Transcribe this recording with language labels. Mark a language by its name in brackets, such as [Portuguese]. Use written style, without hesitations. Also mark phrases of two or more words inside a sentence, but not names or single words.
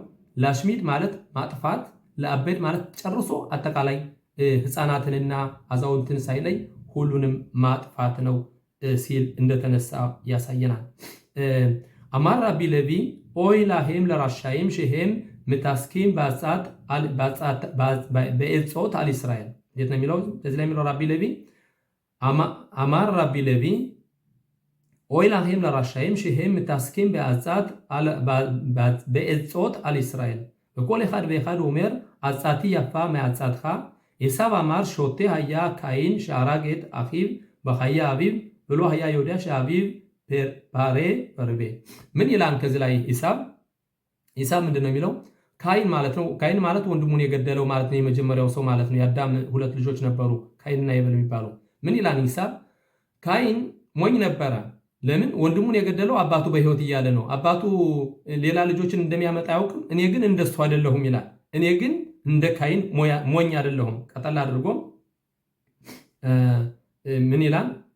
[Amharic] ላሽሚድ ማለት ማጥፋት፣ ለአቤድ ማለት ጨርሶ አጠቃላይ ህፃናትንና አዛውንትን ሳይለይ ሁሉንም ማጥፋት ነው ሲል እንደተነሳ ያሳየናል። [Hebrew] אמר רבי לוי אוי להם לרשעים שהם מתעסקים בעצות על ישראל [Amharic] እንዴት ነው የሚለው? እዚህ ላይ የሚለው [Hebrew] רבי לוי אמר רבי לוי אוי להם לרשעים שהם מתעסקים בעצות על ישראל በכל אחד ואחד אומר עצתי יפה מעצתך עשיו אמר שוטה היה קין שהרג את אחיו בחיי אביו ולא היה יודע שאביו פרה ורבה [Amharic] ምን ይላል ከዚህ ላይ ኢሳብ ምንድነው የሚለው? ካይን ማለት ነው። ካይን ማለት ወንድሙን የገደለው ማለት ነው። የመጀመሪያው ሰው ማለት ነው። የአዳም 2 ልጆች ነበሩ ካይንና ሄቤል የሚባሉ። ምን ይላል ኢሳብ? ካይን ሞኝ ነበረ። ለምን? ወንድሙን የገደለው አባቱ በህይወት እያለ ነው። አባቱ ሌላ ልጆችን እንደሚያመጣ ያውቅም። እኔ ግን እንደሱ አይደለሁም ይላል። እኔ ግን እንደ ካይን ሞኝ አይደለሁም። ቀጠል አድርጎ ምን ይላል?